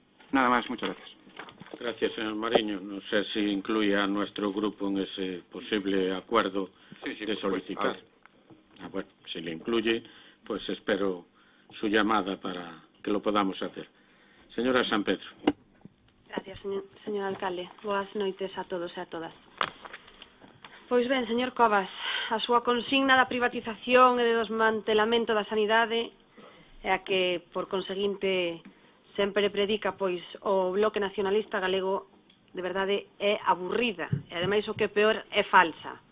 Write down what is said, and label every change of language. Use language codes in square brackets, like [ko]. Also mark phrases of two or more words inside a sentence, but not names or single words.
[es] Nada más, muchas gracias. Gracias, señor Mariño. No sé si incluye a nuestro grupo en ese posible acuerdo de solicitar. Bueno, si le incluye, pues espero su llamada para que lo podamos hacer. Señora San Pedro. Gracias, señor alcalde. [gl] Boas noites a todos e a todas. Pois ben, señor Covas, a súa consigna da privatización e de desmantelamento da sanidade é a que, por conseguinte, sempre predica pois o Bloque Nacionalista Galego, de verdade é aburrida e ademais o que é peor é falsa.